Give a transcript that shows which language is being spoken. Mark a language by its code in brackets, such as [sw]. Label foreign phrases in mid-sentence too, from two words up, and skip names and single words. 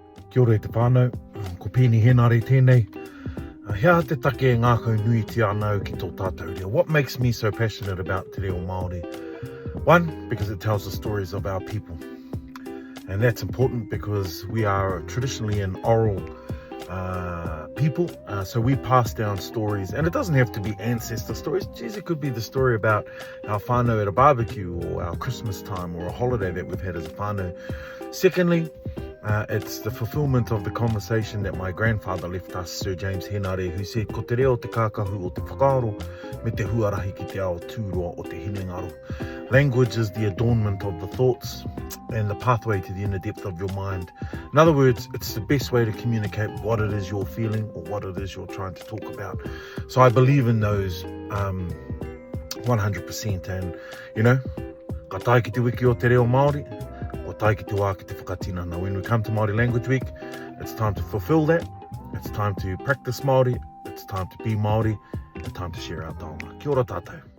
[mi] Kia ora e te whānau, ko Peeni Henare tēnei. Hea te take e ngākau nui te anau ki tō tātou reo. [en] What makes me so passionate about [mi] te Reo Māori? [en] One, because it tells the stories of our people. And that's important because we are traditionally an oral people. So we pass down stories, and it doesn't have to be ancestor stories. Geez, it could be the story about our whānau at a barbecue or our Christmas time or a holiday that we've had as a whānau. Secondly, it's the fulfillment of the conversation that my grandfather left us, Sir James Henare, who said, [mi] ko te reo te kākahu o te whakaaro, me te huarahi ki te ao tūroa o te hinengaro. [en] Language is the adornment of the thoughts and the pathway to the inner depth of your mind. In other words, it's the best way to communicate what it is you're feeling or what it is you're trying to talk about. So I believe in those 100%. And, you know, [mi] ka tae ki te wiki o te Reo Māori, ko tae ki te wā ki te whakatinana. [en] When we come to Māori Language Week, it's time to fulfill that. It's time to practice Māori. It's time to be Māori. It's time to share our taonga. Kia ora tātou.